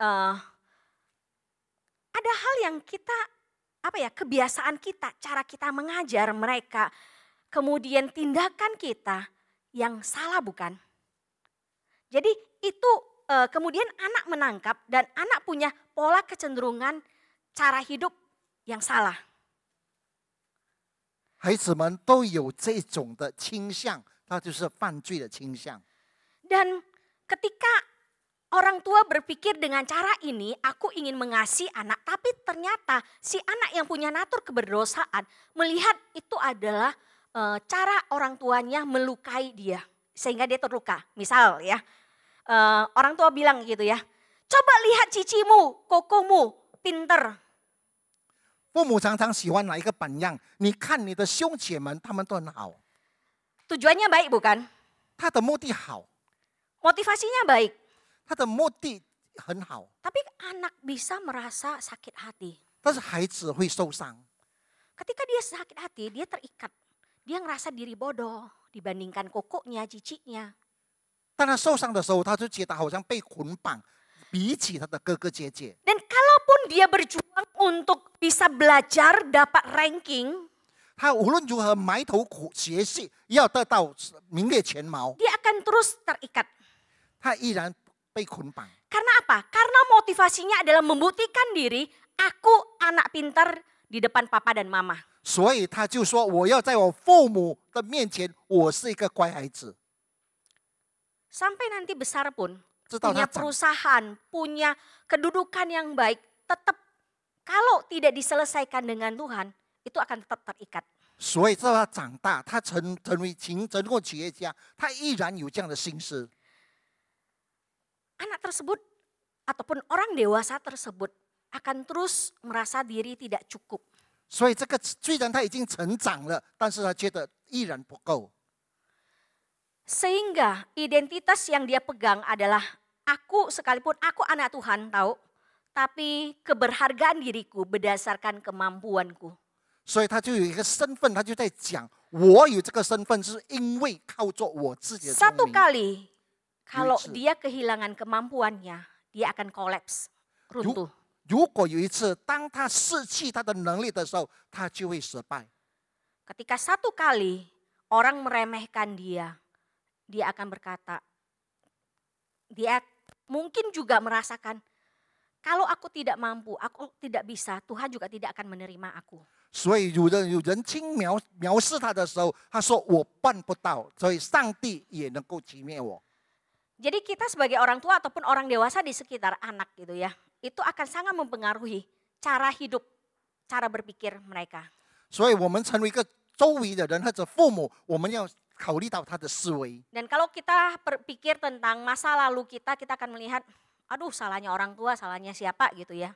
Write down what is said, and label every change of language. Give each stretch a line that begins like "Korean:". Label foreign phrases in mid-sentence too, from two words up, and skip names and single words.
Indonesian: Ada hal yang kita, kebiasaan kita, cara kita mengajar mereka. Kemudian tindakan kita yang salah bukan? Jadi itu kemudian anak menangkap dan anak punya pola kecenderungan cara hidup yang salah.
Chinese: 孩子们都有这种的倾向，它就是犯罪的倾向。
Indonesian: Dan ketika orang tua berpikir dengan cara ini, aku ingin mengasihi anak. Tapi ternyata si anak yang punya natur keberdosaan melihat itu adalah cara orang tuanya melukai dia. Sehingga dia terluka. Misal ya, orang tua bilang gitu ya, coba lihat cicimu, kokomu, pinter.
Chinese: 父母常常喜欢拿一个榜样，你看你的兄姐们，他们都很好，
Indonesian: Tujuannya baik bukan?
Chinese: 他的目的好，
Indonesian: Motivasinya baik.
Chinese: 他的目的很好，
Indonesian: Tapi anak bisa merasa sakit hati.
Chinese: 但是孩子会受伤。
Indonesian: Ketika dia sakit hati, dia terikat. Dia ngerasa diri bodoh dibandingkan kokoknya, ciciknya.
Chinese: 当他受伤的时候，他就觉得好像被捆绑，比起他的哥哥姐姐。
Indonesian: Dan kalaupun dia berjuang untuk bisa belajar, dapat ranking,
Chinese: 他无论如何埋头学习，要得到名列前茅，
Indonesian: dia akan terus terikat.
Chinese: 他依然被捆绑。
Indonesian: Karena apa? Karena motivasinya adalah membuktikan diri, aku anak pintar di depan papa dan mama.
Chinese: 所以他就说：“我要在我父母的面前，我是一个乖孩子。
Indonesian: Sampai nanti besar pun,
Chinese: 直到
Indonesian: punya
Chinese: 他长，
Indonesian: perusahaan, punya kedudukan yang baik, tetap kalau tidak diselesaikan dengan Tuhan, itu akan tetap terikat.
Chinese: 所以直到他长大，他成为企业家，他依然有这样的心思。
Indonesian: Anak tersebut ataupun orang dewasa tersebut akan terus merasa diri tidak cukup.
Chinese: 所以这个虽然他已经成长了，但是他觉得依然不够。
Indonesian: Sehingga identitas yang dia pegang adalah aku, sekalipun aku anak Tuhan tahu, tapi keberhargaan diriku berdasarkan kemampuanku.
Chinese: 所以他就有一个身份，他就在讲，我有这个身份是因为靠着我自己的聪
Indonesian: Satu
Chinese: 明。
Indonesian: kali kalau
Chinese: 有一次。
Indonesian: dia kehilangan kemampuannya, dia akan kolaps, runtuh.
Chinese: 如果有一次，当他失去他的能力的时候，他就会失败。
Indonesian: Ketika satu kali orang meremehkan dia, dia akan berkata, dia mungkin juga merasakan, kalau aku tidak mampu, aku tidak bisa, Tuhan juga tidak akan menerima aku.
Chinese: 所以有人轻藐视他的时候，他说我办不到，所以上帝也能够击灭我。
Indonesian: Jadi kita sebagai orang tua ataupun orang dewasa di sekitar anak gitu ya, itu akan sangat mempengaruhi cara hidup, cara berpikir mereka.
Chinese: 所以我们成为一个周围的人或者父母，我们要考虑到他的思维。
Indonesian: Dan kalau kita berpikir tentang masa lalu kita akan melihat, aduh salahnya orang tua, salahnya siapa gitu ya.